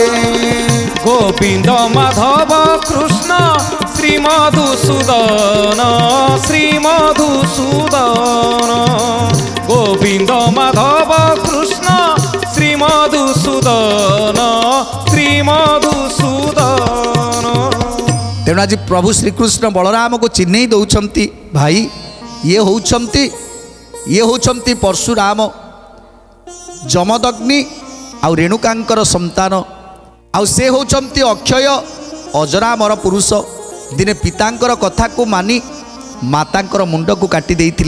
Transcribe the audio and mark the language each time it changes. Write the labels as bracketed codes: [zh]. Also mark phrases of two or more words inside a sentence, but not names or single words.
[or] গোবিন্দ মাধব কৃষ্ণ শ্রী মধুসূদন শ্রী মধুসূদন গোবিন্দ মাধব কৃষ্ণ শ্রী মধুসূদন শ্রী মধুসূদন। তেଣୁ ଆଜି ପ୍ରଭୁ ଶ୍ରୀକୃଷ୍ଣ ବଳରାମକୁ ଚିହ୍ନେଇ ଦେଉଛନ୍ତି, ଭାଇ ଇଏ ହେଉଛନ୍ତି ପରଶୁରାମ, ଯମଦଗ୍ନି ଆଉ ରେଣୁକାଙ୍କର ସନ୍ତାନ। ଆଉ ସେ ହେଉଛନ୍ତି ଅକ୍ଷୟ ଅଜରାମର ପୁରୁଷ। ଦିନେ ପିତାଙ୍କର କଥାକୁ ମାନି ମାତାଙ୍କର ମୁଣ୍ଡକୁ କାଟି ଦେଇଥିଲେ।